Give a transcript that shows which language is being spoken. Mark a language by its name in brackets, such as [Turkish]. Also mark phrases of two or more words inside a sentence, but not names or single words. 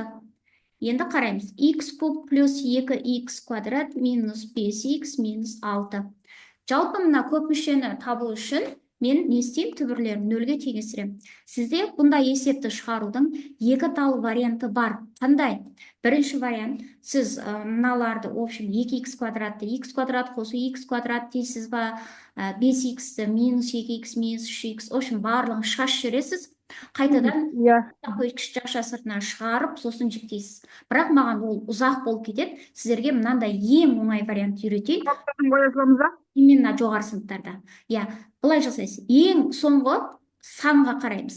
[Kazakh] Енді қараймыз. X куб плюс 2x квадрат минус 5x минус 6. Жалпы мына көп мүшені табу үшін мен не істеймін? Түбірлерін нөлге теңестіремін. Сізде бұндай есепті шығарудың екі тал варианты бар. Қандай? Бірінші вариант, сіз мыналарды, [Russian] в общем, [Kazakh] 2х квадратты, х квадрат қосу х квадрат дейсіз ба, 5х минус 2х минус 3х, [Russian] в общем, [Kazakh] барлығын шаш жүресіз. Қайтадан кіші ақша сыртына шығарып, сосын жіктейсіз. Бірақ маған ол ұзақ болып кетеді. Сіздерге мынандай ең оңай вариант үйретейін. Именно жоғары сыныптарда. Былай жасайсыз. Ең соңғы санға қараймыз.